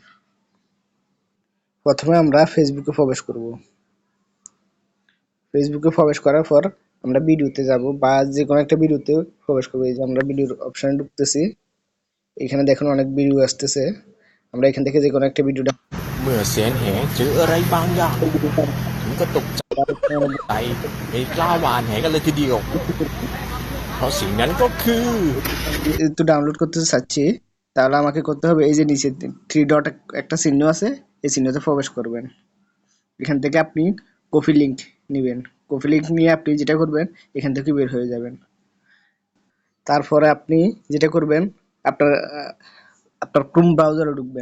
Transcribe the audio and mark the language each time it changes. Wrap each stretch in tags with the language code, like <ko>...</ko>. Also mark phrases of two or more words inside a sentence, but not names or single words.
<bn>প্রথমে আমরা ফেসবুকে প্রবেশ করব। ফেসবুকে প্রবেশ করার পর আমরা ভিডিওতে যাব বা যে কোনো একটা ভিডিওতে প্রবেশ করব। এই যে আমরা ভিডিওর অপশনে ঢুকতেছি। এখানে দেখুন অনেক ভিডিও আসতেছে। আমরা এখান থেকে যে কোনো একটা ভিডিও</bn> <th>เมื่อเสียงแหเจออะไรบางอย่างถึงก็ตกใจไม่กล้าหวานแหกันเลยทีเดียวเพราะสิ่งนั้นก็คือ</th> <bn>তো ডাউনলোড করতে চাচ্ছি, তাহলে আমাকে করতে হবে এই যে নিচে</bn> <en>three dot</en> <bn>একটা চিহ্ন আছে, এই চিহ্নতে প্রবেশ করবেন। এখান থেকে আপনি</bn> <en>copy link</en> <bn>নেবেন।</bn> <en>copy link</en> <bn>নিয়ে আপনি যেটা করবেন এখান থেকে বের হয়ে যাবেন। তারপরে আপনি যেটা করবেন আপনার আপনার ক্রোম ব্রাউজারে ঢুকবেন।</bn>